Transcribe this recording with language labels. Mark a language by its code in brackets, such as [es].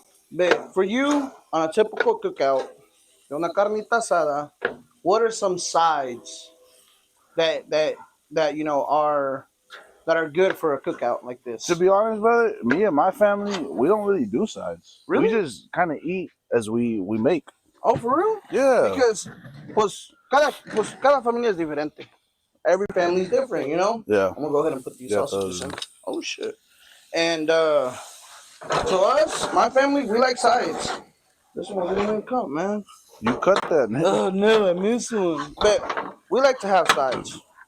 [en] But for you, on a typical cookout, una carnita asada, what are some sides that are that are good for a cookout like this? To be honest, brother, me and my family, we don't really do sides. We Really? just kind of eat as we make. Oh, for real? Yeah. [es] Because, pues, cada familia es diferente. [en] Every family's different, you know? Yeah. I'm gonna go ahead and put these Yeah, sausages in. Oh, shit. And, to us, my family, we like sides. This one didn't even come, man. You cut that, man. Oh, no, I missed one. But we like to have sides.